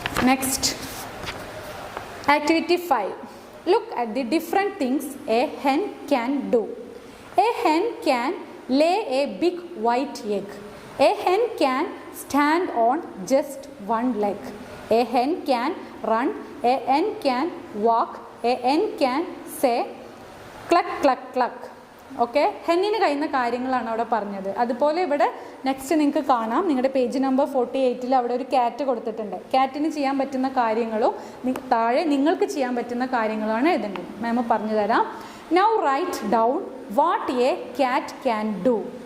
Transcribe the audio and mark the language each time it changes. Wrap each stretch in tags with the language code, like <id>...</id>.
<en>Next, activity 5. Look at the different things a hen can do. A hen can lay a big white egg. A hen can stand on just one leg. A hen can run. A hen can walk. A hen can say cluck cluck cluck.</en> <ml>Okay, ഹെന്നിന് കഴിയുന്ന കാര്യങ്ങളാണ് അവിടെ പറഞ്ഞത്. അതുപോലെ ഇവിടെ next നിങ്ങൾക്ക് കാണാം, നിങ്ങളുടെ page number 48 അവിടെ ഒരു ക്യാറ്റ് കൊടുത്തിട്ടുണ്ട്. ക്യാറ്റിന് ചെയ്യാൻ പറ്റുന്ന കാര്യങ്ങളും താഴെ നിങ്ങൾക്ക് ചെയ്യാൻ പറ്റുന്ന കാര്യങ്ങളാണ് എഴുതേണ്ടത്. മാം പറഞ്ഞു തരാം.</ml> <en>Now write down what a cat can do.</en>